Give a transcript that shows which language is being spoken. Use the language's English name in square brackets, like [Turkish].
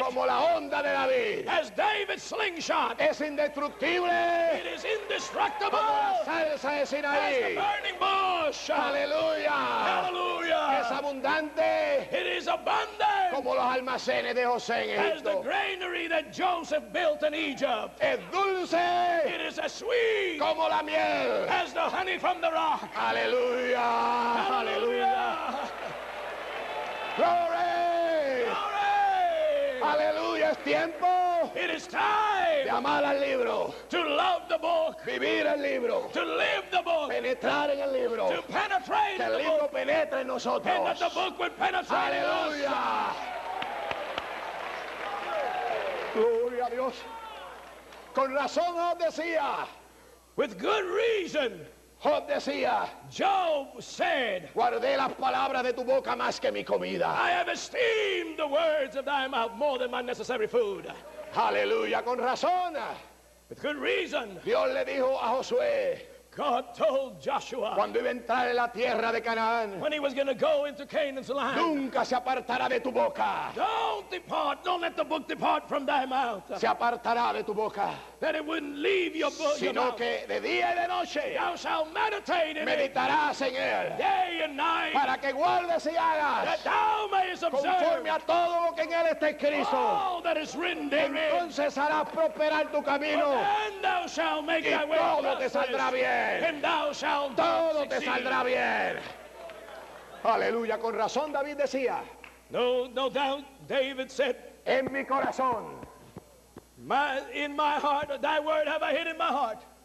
[Spanish] como la onda de David. [English] as David's slingshot. [Spanish] Es indestructible [English] It is indestructible [Spanish] como la salsa de [English] as the [Spanish] Sinaí. [English] burning bush. [Spanish] Aleluya. [English] Hallelujah. [Spanish] Es abundante [English] It is abundant [Spanish] como los almacenes de José en [English] as the [Spanish] Egipto. [English] granary that Joseph built in Egypt. [Spanish] Es dulce [English] It is as sweet [Spanish] como la miel. [English] as the honey from the rock. [Spanish] Aleluya. [English] Hallelujah. [Spanish] Gloria. [English] Glory. [Spanish] Aleluya. Es tiempo [English] It is [Spanish] de [English] time [Spanish] amar al libro, [English] to love the book, [Spanish] vivir el libro, [English] to live the book, [Spanish] penetrar en el libro, [English] to penetrate [Spanish] que el [English] the [Spanish] libro [English] book, [Spanish] penetre en [English] and [Spanish] nosotros. [English] that the book would penetrate in us. [Spanish] Aleluya. Gloria a Dios. Con razón Job decía, [English] With good reason, [Spanish] Job decía, [English] Job said, [Spanish] guardé las palabras de tu boca más que mi comida. [English] I have esteemed the words of thy mouth more than my necessary food. [Spanish] Aleluya, con razón. [English] With good reason, [Spanish] Dios le dijo a Josué, [English] God told Joshua [Spanish] cuando iba a entrar en la tierra de Canaán, [English] when he was going to go into Canaan's land, [Spanish] nunca se apartará de tu boca. [English] don't depart, don't let the book depart from thy mouth, [Spanish] Se apartará de tu boca, [English] that it wouldn't leave your book. Your [Spanish] sino [English] mouth. [Spanish] que de día y de noche [English] Thou shalt meditate in it [Spanish] meditarás en él, [English] day and night, [Spanish] para que guardes y hagas [English] that thou mayest observe [Spanish] conforme a todo lo que en él está escrito. [English] all that is written therein. [Spanish] Entonces harás prosperar tu camino [English] And thou shalt make [Spanish] y [English] thy way [Spanish] todo te [English] prosperous, [Spanish] saldrá bien. [English] and thou shalt [Spanish] Todo te [English] succeed. [Spanish] saldrá bien. [English] Aleluya, con razón David decía, [Spanish] No doubt David said, [English] en mi corazón, [Spanish] in my heart, thy word have I hid in my heart,